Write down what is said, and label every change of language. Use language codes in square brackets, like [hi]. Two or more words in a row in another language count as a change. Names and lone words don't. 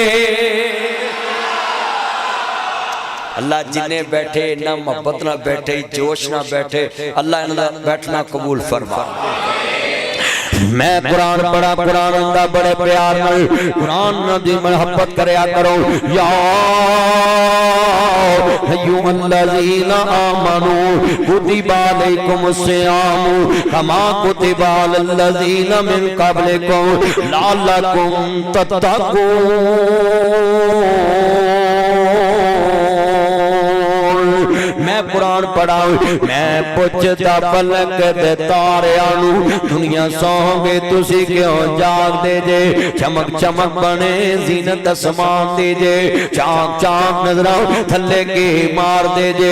[pa] اللہ جنہیں بیٹھے نا محبت نا بیٹھے، جوش نا بیٹھے، اللہ انہاں دا بیٹھنا قبول فرما. میں قرآن پڑھا، قرآن دا بڑے پیار نال قرآن دی محبت کریا کرو. [ar] يا أيها الذين آمنوا كتب عليكم الصيام كما كتب على الذين من قبلكم لعلكم تتقون. [pa] میں قرآن پڑھا، میں پچھدا پلک دے تاریاں نوں دنیا سونگے تسی کیوں جاگدے جے، چمک چمک بنے زینت آسمان دی جے، چاک چاک نظراں تھلے کی مار دے جے.